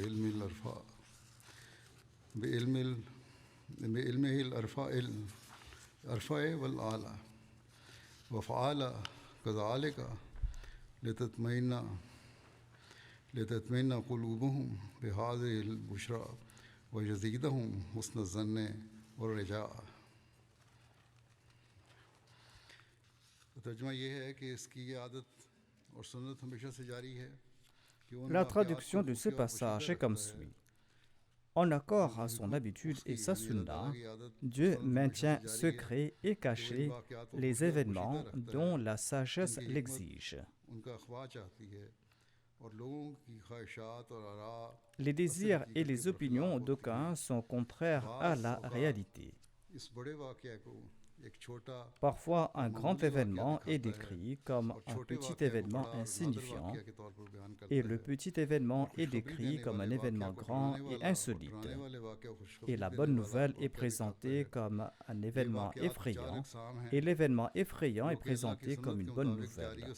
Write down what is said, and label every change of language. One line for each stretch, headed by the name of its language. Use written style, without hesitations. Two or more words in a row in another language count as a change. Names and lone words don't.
Arabic: بعلمه الأرفع والأعلى وفعل كذلك لتطمئن قلوبهم بهذه البشرى ويزيدهم حسن الظن والرجاء.
Urdu: ترجمہ یہ ہے کہ اس کی یہ عادت اور سنت ہمیشہ سے جاری ہے کہ ان
French: La
Urdu: واقعات
French: traduction
Urdu: کو
French: de ce
Urdu: خفیہ اور
French: passage
Urdu: پوشیدہ
French: est comme
Urdu: رکھتا ہے.
French: suit. En accord à son habitude et sa sunna, Dieu maintient secrets et cachés les événements dont la sagesse l'exige.
Urdu: ان کا اخوا چاہتی ہے اور لوگوں کی خواہشات اور آراء
French: Les désirs et les opinions d'aucuns sont contraires à la réalité.
Urdu: اس بڑے واقعہ کو ایک چھوٹا
French: Parfois, un grand événement est décrit comme un petit événement insignifiant et le petit événement est décrit comme un événement grand et insolite. Et la bonne nouvelle est présentée comme un événement effrayant et l'événement effrayant est présenté comme une bonne nouvelle.